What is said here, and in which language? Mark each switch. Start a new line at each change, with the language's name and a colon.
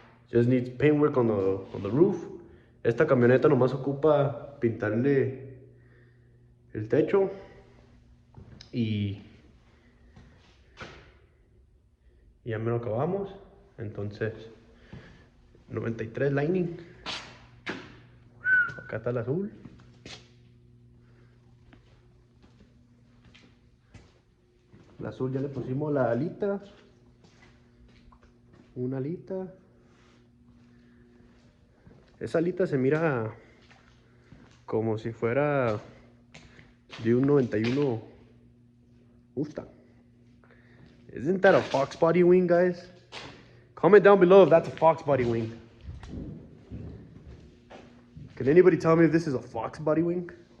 English: Just needs paintwork on the roof.
Spanish: Esta camioneta nomás ocupa pintarle el techo y ya me lo acabamos. Entonces 93 Lightning. Acá está el azul. El azul ya le pusimos la alita. Una alita. Esa alita se mira como si fuera de un 91 Mustang.
English: Isn't that a Fox body wing, guys? Comment down below if that's a Fox body wing. Can anybody tell me if this is a Fox body wing?